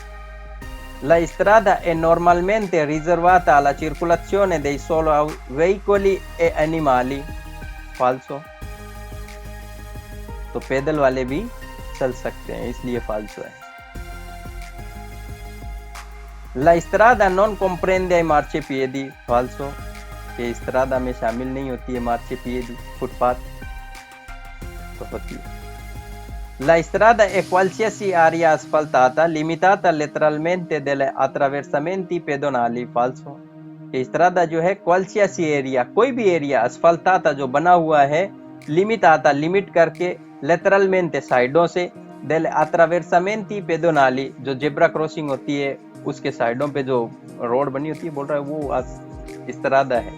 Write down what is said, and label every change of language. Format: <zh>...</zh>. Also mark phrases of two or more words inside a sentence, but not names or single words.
<it>La strada è normalmente riservata alla circolazione dei solo veicoli e animali, फाल्सो।</it> <hi>तो पैदल वाले भी चल सकते हैं, इसलिए फाल्सो है।</hi> <it>La strada non comprende ai marciapiedi, फाल्सो।</it> <hi>ये स्त्रादा में शामिल नहीं होती है marciapiedi, फुटपाथ, तो होती है।</hi> <it>La strada è qualsiasi area asfaltata limitata letteralmente delle attraversamenti pedonali, falso।</it> <hi>ये strada जो है qualsiasi एरिया, कोई भी एरिया, asfaltata जो बना हुआ है, limitata लिमिट करके, letteralmente साइडों से,</hi> <it>delle attraversamenti pedonali</it> <hi>जो</hi> <en>zebra crossing</en> <hi>होती है उसके साइडों पे जो रोड बनी होती है, बोल रहा है वो strada है।</hi>